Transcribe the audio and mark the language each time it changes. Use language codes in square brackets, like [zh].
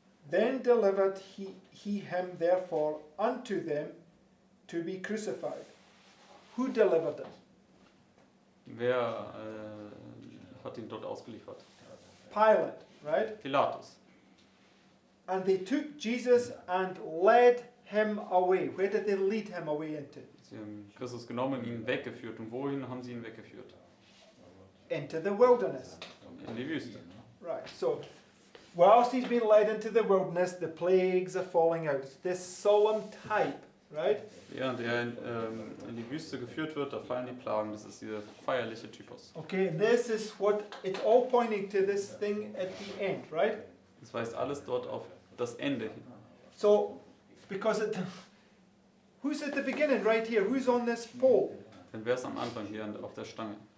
[en] Then delivered he him therefore unto them to be crucified. Who delivered him? [de] Wer hat ihn dort ausgeliefert? [en] Pilate, right? [de] Pilatus. [en] And they took Jesus and led him away. Where did they lead him away into? [de] Sie haben Christus genommen und ihn weggeführt. Und wohin haben sie ihn weggeführt? [en] Into the wilderness. [de] In die Wüste. [en] Right, so whilst he's been led into the wilderness, the plagues are falling out. It's this solemn type, right? [de] Während er in die Wüste geführt wird, da fallen die Plagen. Das ist dieser feierliche Typus. [en] Okay, and this is what, it's all pointing to this thing at the end, right? [de] Das weist alles dort auf das Ende hin. [en] So, because who's at the beginning right here? Who's on this pole? [de] Denn wer ist am Anfang hier auf der Stange?